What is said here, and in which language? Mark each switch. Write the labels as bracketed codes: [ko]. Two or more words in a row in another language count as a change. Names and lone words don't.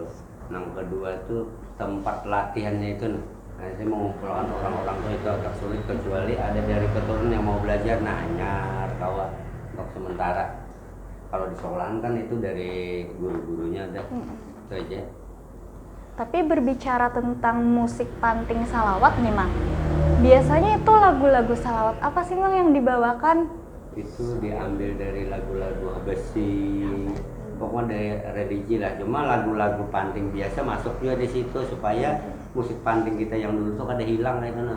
[id] Yang kedua tuh tempat latihannya itu, nah saya mengumpulkan orang-orang tuh itu agak sulit, kecuali ada dari keturunan yang mau belajar, nah nyar kawan untuk sementara. Kalau di sekolahan kan itu dari guru-gurunya ada, itu aja. Tapi berbicara tentang musik panting salawat nih Mang, biasanya itu lagu-lagu salawat apa sih Mang yang dibawakan? Itu diambil dari lagu-lagu Habasi, pokoknya dari religi lah. Cuma lagu-lagu panting biasa masuk juga di situ supaya musik panting kita yang dulu tuh kada hilang kayak itu nah.